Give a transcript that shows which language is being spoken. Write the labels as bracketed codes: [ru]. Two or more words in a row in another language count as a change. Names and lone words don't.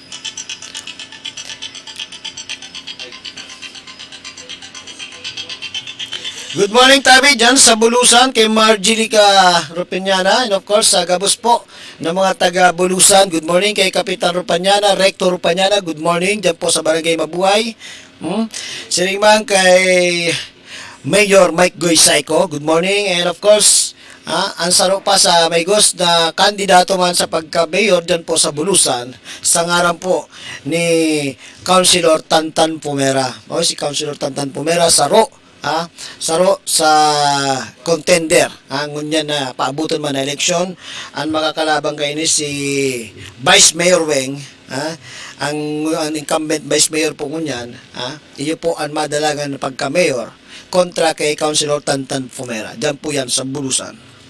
[en] Good morning [bik] tabi dyan sa Bulusan kay Margilica Rupiñana [en] and of course [bik] sa Gabos po ng mga taga Bulusan. [en] Good morning [bik] kay Kapitan Rupiñana, Rector Rupiñana. [en] Good morning [bik] dyan po sa Barangay Mabuhay. Siringman kay Mayor Mike Goy Saiko. [en] Good morning and of course [bik] ang saro pa sa Maygos na kandidato man sa pagka-mayor dyan po sa Bulusan sa ngaran po ni Councilor Tantan Pumera. O si Councilor Tantan Pumera saro saro sa contender ngunyan na paabutan man na eleksyon ang makakalabang kay ni si Vice Mayor Weng ang incumbent Vice Mayor po ngunyan iyo po ang madalagan na pagka-mayor kontra kay Councilor Tantan Pumera dyan po yan sa Bulusan.